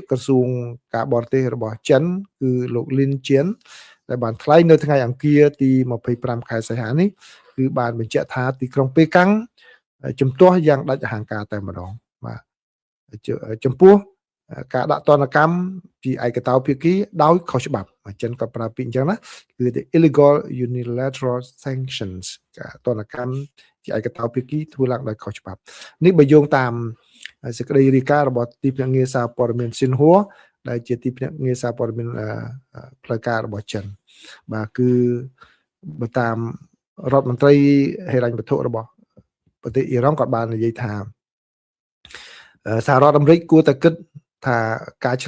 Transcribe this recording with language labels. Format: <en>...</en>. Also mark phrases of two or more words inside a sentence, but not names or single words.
<km>ក្រសួងការបរទេសរបស់ចិនគឺលោកលីនជៀនដែលបានថ្លែងនៅថ្ងៃអង្គារទី25ខែសីហានេះគឺបានបញ្ជាក់ថាទីក្រុងប៉េកាំងជំទាស់យ៉ាងដាច់អហង្ការតែម្ដងបាទចំពោះការដាក់ទណ្ឌកម្មពីឯកតោភាគីដោយខុសច្បាប់ចិន ក៏ប្រើពាក្យអញ្ចឹងណាគឺ</km> <en>the illegal unilateral sanctions</en> <km>ការទណ្ឌកម្មជាឯកតោភាគីធ្វើឡើងដោយខុសច្បាប់នេះបើយោងតាមសេចក្តីរាយការណ៍របស់ទីភ្នាក់ងារសារព័ត៌មានស៊ីនហួរដែលជាទីភ្នាក់ ងារសារព័ត៌មានផ្លូវការរបស់ចិនបាទគឺបើតាមរដ្ឋមន្ត្រីហិរញ្ញវត្ថុរបស់ប្រទេសអ៊ីរ៉ង់គាត់បាននិយាយថាសហរដ្ឋអាមេរិកគួរតែគិតថាការឆ្លើ</km>